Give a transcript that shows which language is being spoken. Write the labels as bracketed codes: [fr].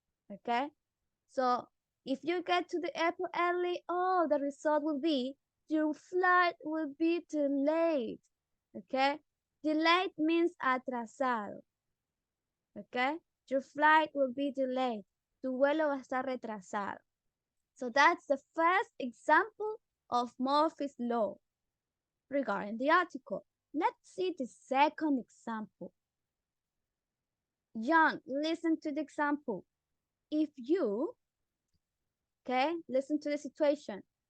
[en] Okay, so if you get to the airport early, oh, the result will be your flight will be delayed. Okay, delayed means atrasado. Okay, your flight will be delayed. [es] Tu vuelo va a estar retrasado. [en] So that's the first example of Murphy's Law regarding the article. Let's see the second example. John, listen to the example. If you, okay, listen to the situation.